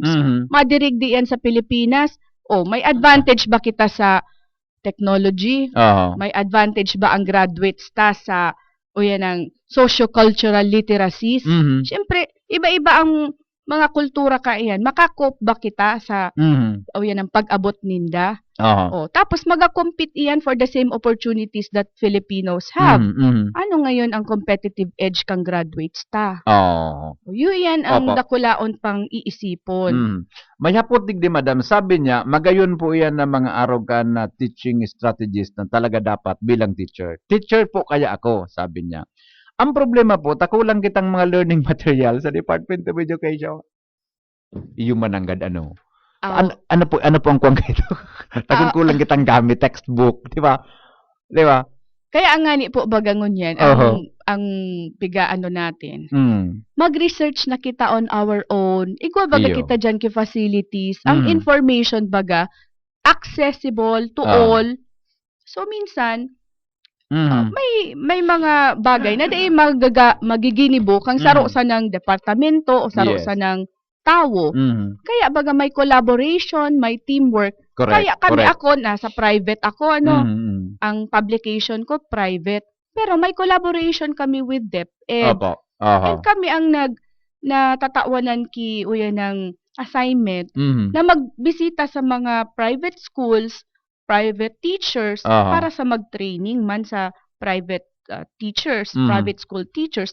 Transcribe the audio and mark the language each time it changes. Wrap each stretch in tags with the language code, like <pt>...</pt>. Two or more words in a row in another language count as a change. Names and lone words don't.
<bik>Madirig diyan sa Pilipinas, may advantage ba kita sa technology? May advantage ba ang graduates ta sa yan ang</bik> <en>socio-cultural literacies?</en> <bik>Siyempre, iba-iba ang mga kultura ka iyan. Makakop ba kita sa yan ang pag-abot ninda? Tapos mag-compete iyan</bik> <en>for the same opportunities that Filipinos have.</en> <bik>Ano ngayon ang competitive edge kang graduates ta? Yan ang dakulaon pang iisipon. Mayapot digdi, Madam. Sabi niya, magayon po iyan ng mga arogan na teaching strategies na talaga dapat bilang teacher. Teacher po kaya ako, sabi niya. Ang problema po, takulang kitang mga</bik> <en>learning material</en> <bik>sa Department of Education. Yung mananggad ano. Ano po ang kuwang kayo? Takulang kitang gamit, textbook,</bik> <tl>di ba? Di ba?</tl> <bik>Kaya nga ni po bagangon yan, ang pigaano natin. Mag-research na kita</bik> <en>on our own.</en> <bik>Igwa baga kita dyan ki facilities. Ang information baga,</bik> <en>accessible to all.</en> <bik>So, minsan, may mga bagay na dahil magiginibo kang saro sa ng departamento o saro sa ng tao. Kaya baga may collaboration, may teamwork. Kaya kami ako, nasa private ako, ang publication ko private. Pero may collaboration kami with DepEd. And kami ang natatawanan ki ng assignment na magbisita sa mga</bik> <en>private schools, private teachers</en> <bik>para sa mag-training man sa</bik> <en>private teachers, private school teachers.</en>